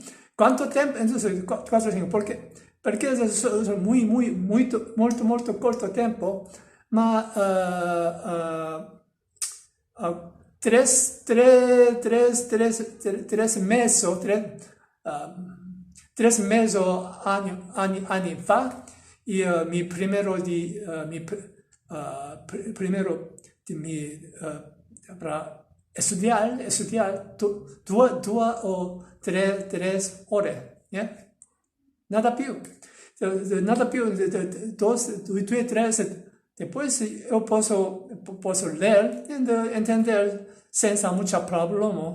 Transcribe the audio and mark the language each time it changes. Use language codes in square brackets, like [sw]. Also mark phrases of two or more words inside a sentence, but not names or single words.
[it] Quanto tempo? Entonces, perché è molto corto tempo, ma tres mesi anni fa, [es] mi primero para [it] studiare 2 o 3 ore, yeah? [es] Nada più, 2-3, después yo posso leer y entender senza mucho problema.